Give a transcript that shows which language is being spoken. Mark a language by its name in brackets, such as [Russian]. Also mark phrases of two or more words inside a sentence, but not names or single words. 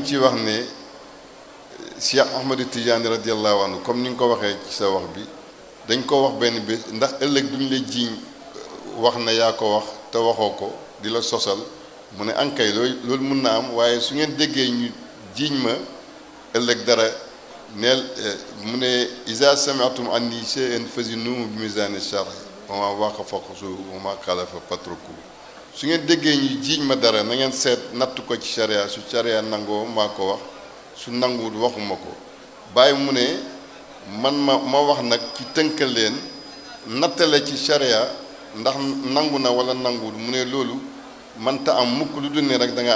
[Wolof] ciy wax ne Cheikh Ahmad Tidiane [Arabic] رضي الله عنه [Wolof] comme ni nga ko waxee ci sa wax bi dañ ko wax benn bés ndax ëllëg duñ la jiiñ wax na yaa ko wax te waxoo ko di la sosal mu ne ankay loolu mun na am waaye su ngeen déggee ñu jiiñ ma ëllëg dara neel mu ne [Arabic] إذا سمعتم عني شيئا فزنوه بميزان الشرع وما وافق فخذوه وما خالف فاتركوه [Wolof] su ngeen déggee ñu jiiñ ma dara na ngeen seet natt ko ci charia su charia nangoo maa ko wax su nanguwul waxuma ko bàyyi mu ne man ma wax nag ci tënkal leen nattale ci charia ndax nangu na wala nanguwul mu ne loolu mënta am mukk lu dul ne rek da nga